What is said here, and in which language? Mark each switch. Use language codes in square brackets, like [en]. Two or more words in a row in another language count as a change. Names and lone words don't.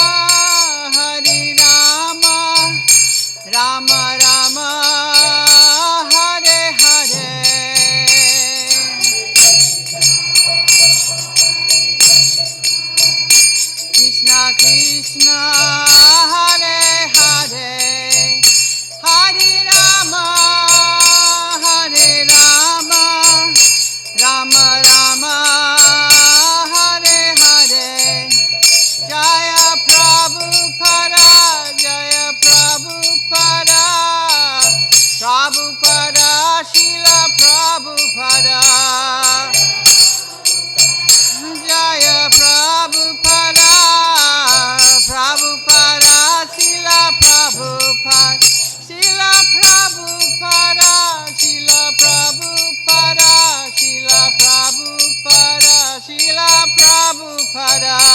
[sa] Rama Rama Hare Hare Krishna Krishna Hare Hare Hare Rama Rama Rama Hare Hare Jaya Prabhupada Prabhupada Srila Prabhupada Jaya Prabhupada Srila Prabhupada Srila Prabhupada, Srila Prabhupada, Srila Prabhupada, Srila Prabhupada.